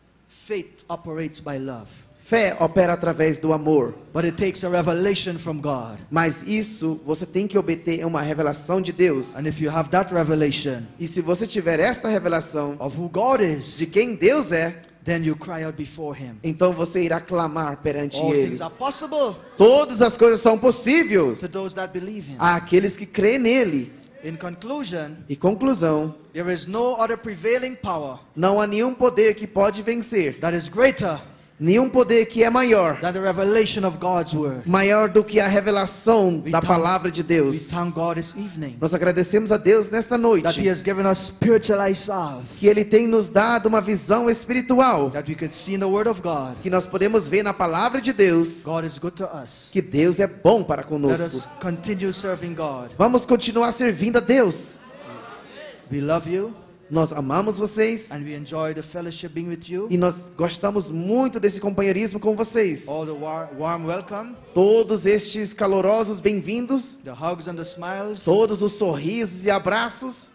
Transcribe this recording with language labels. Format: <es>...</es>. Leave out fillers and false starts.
<en>Faith operates by love.</en> <pt>Fé opera através do amor.</pt> <en>But it takes a revelation from God.</en> <pt>Mas isso você tem que obter uma revelação de Deus.</pt> <en>And if you have that revelation</en> <pt>E se você tiver esta revelação</pt> <en>of who God is,</en> <pt>de quem Deus é,</pt> <en>then you cry out before Him.</en> <pt>então você irá clamar perante</pt> <en>All</en> <pt>Ele.</pt> <en>things are possible</en> <pt>Todas as coisas são possíveis</pt> <en>to those that believe Him.</en> <pt>àqueles que creem nele.</pt> <en>In conclusion,</en> <pt>E conclusão,</pt> <en>there is no other prevailing power</en> <pt>não há nenhum poder que pode vencer.</pt> <en>that is greater</en> <pt>Nenhum poder que é maior.</pt> <en>than the revelation of God's word.</en> <pt>Maior do que a revelação</pt> <en>We</en> <pt>da</pt> <en>thank-</en> <pt>palavra de</pt> <en>We</en> <pt>Deus.</pt> <en>thank God this evening</en> <pt>Nós agradecemos a Deus nesta</pt> <en>that He</en> <pt>noite.</pt> <en>has given us spiritual eyes salve,</en> <pt>Que Ele tem nos dado uma visão espiritual.</pt> <en>that we could see in the word of God.</en> <pt>Que nós podemos ver na palavra de Deus.</pt> <en>God is good to us.</en> <pt>Que Deus é bom para</pt> <en>Let</en> <pt>conosco.</pt> <en>us continue serving God.</en> <pt>Vamos continuar servindo a Deus.</pt> <en>We love you</en> <pt>Nós amamos vocês.</pt> <en>and we enjoy the fellowship being with you.</en> <pt>E nós gostamos muito desse companheirismo com vocês.</pt> <en>All the warm welcome,</en> <pt>Todos estes calorosos bem-vindos.</pt> <en>the hugs and the smiles.</en> <pt>Todos os sorrisos e abraços.</pt>